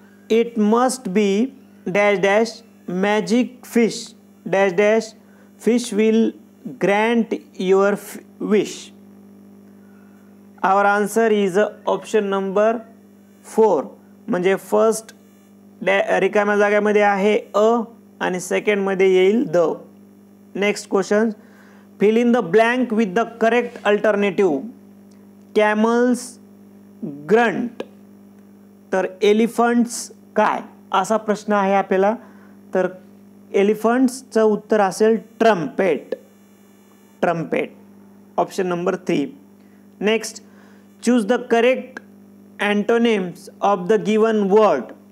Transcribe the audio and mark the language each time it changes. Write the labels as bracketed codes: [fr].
[en] It must be dash dash magic fish dash dash fish will grant your wish. Our answer is option number 4 [mr] म्हणजे first रिकाम्या जागेमध्ये आहे अ आणि सेकंडमध्ये येईल the. [en] Next question, fill in the blank with the correct alternative. Camels grunt, [mr] तर elephants काय, असा प्रश्न आहे आपल्याला. तर एलिफंट्सचं उत्तर असेल trumpet. [en] Trumpet, option number 3. Next, choose the correct antonyms of the given word.